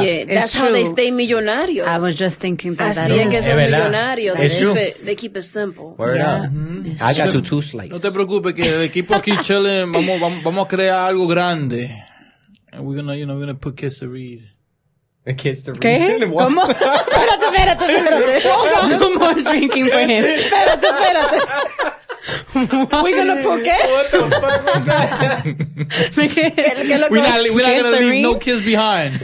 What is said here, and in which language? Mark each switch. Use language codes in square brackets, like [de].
[es] oye, [en] that's how they stay millonarios. I was just thinking that. [es] Así es que son verdad. millonarios. [en] It's true. They keep it simple. Word up. I got to 2 slices. [es] No te preocupes que el equipo aquí chilling, vamos a crear algo grande. [en] And we're gonna put kids to read. The kids to read. [es] ¿Qué? ¿Cómo? Espérate. [en] No more drinking for him. [es] Espérate. [en] We're gonna put [es] qué? [en] What the fuck was that? We're not gonna leave no kids behind.